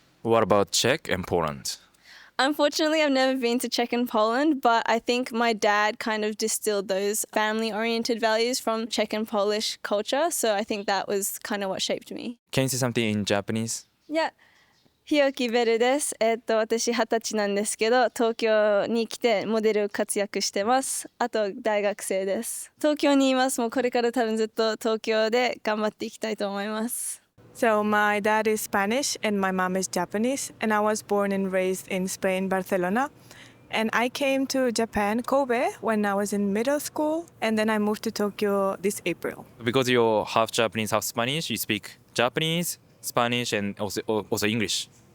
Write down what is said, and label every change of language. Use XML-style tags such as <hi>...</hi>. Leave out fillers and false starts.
<en>What about Czech and Poland? Unfortunately, I've never been to Czech and Poland, but I think my dad kind of distilled those family-oriented values from Czech and Polish culture. So I think that was kind of what shaped me. Can you say something in Japanese?</en> <ja>Yeah. 日置ベルです。私20歳なんですけど、東京に来てモデル活躍してます。あと大学生です。東京にいます。もうこれから多分ずっと東京で頑張っていきたいと思います。</ja> <en>So my dad is Spanish and my mom is Japanese, and I was born and raised in Spain, Barcelona. And I came to Japan, Kobe, when I was in middle school, and then I moved to Tokyo this April. Because you're half Japanese, half Spanish, you speak Japanese, Spanish, and also English.</en>